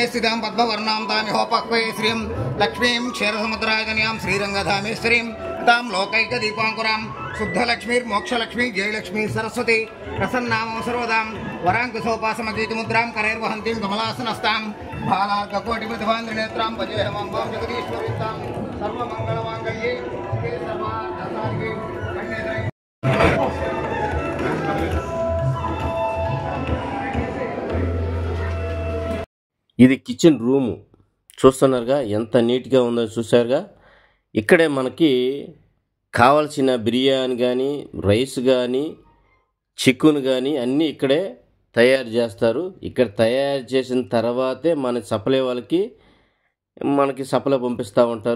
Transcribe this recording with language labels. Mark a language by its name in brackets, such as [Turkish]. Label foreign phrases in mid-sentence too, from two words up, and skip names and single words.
[Sanskrit] स्थितां पद्मवर्णां तामिहोपक्वे श्रीं लक्ष्मीं क्षीरसमुद्रायतनयां श्रीरङ्गधामेश्वरीं तां लोकैकदीपाङ्कुरां शुद्धलक्ष्मीर्मोक्षलक्ष्मी जयलक्ष्मी सरस्वती प्रसन्नामो सर्वदां वराङ्कुशोपासमद्वैतमुद्रां करैर्वहन्तीं कमलासनस्तां भालार्ककोटिप्रतिभान्द्रिनेत्रां भजेऽहमम्बां जगदीश्वरीं सर्वमङ्गलमाङ्गल्ये शिवे सर्वार्थसाधिके कन्येत्रे [Telugu] ఇది [English] kitchen room [Telugu] చూస్తున్నారుగా, ఎంత నీట్గా ఉందో చూసారుగా. ఇక్కడే మనకి కావాల్సిన బిర్యానీ కానీ, రైస్ కానీ, చికెన్ కానీ అన్నీ ఇక్కడే తయారు చేస్తారు. ఇక్కడ తయారు చేసిన తర్వాతే మన సప్లై వాళ్ళకి మనకి సప్లై పంపిస్తూ ఉంటారు.